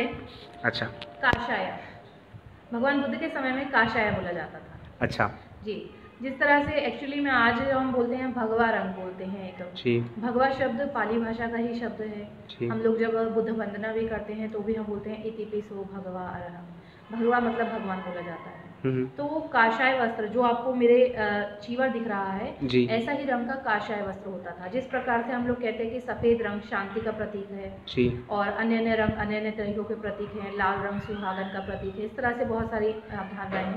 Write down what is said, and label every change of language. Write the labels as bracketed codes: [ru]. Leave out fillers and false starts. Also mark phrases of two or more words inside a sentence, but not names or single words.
[hi] अच्छा, काशाय। भगवान बुद्ध के समय में काशाय बोला जाता था। अच्छा जी, जिस तरह से एक्चुअली में आज हम बोलते हैं भगवा रंग बोलते हैं, एक जी, भगवा शब्द पाली भाषा का ही शब्द है। हम लोग जब बुद्ध वंदना भी करते हैं तो भी हम बोलते हैं [pi] इति पिसो भगवा अरहं। [hi] भगवा मतलब भगवान बोला जाता है। तो वो काशाय वस्त्र, जो आपको मेरे चीवर दिख रहा है, ऐसा ही रंग का काशाय वस्त्र होता था। जिस प्रकार से हम लोग कहते हैं कि सफ़ेद रंग शांति का प्रतीक है जी, और अन्य अन्य रंग अन्य अन्य तरीकों के प्रतीक हैं, लाल रंग सुहागन का प्रतीक है, इस तरह से बहुत सारी अवधारणाएं हैं।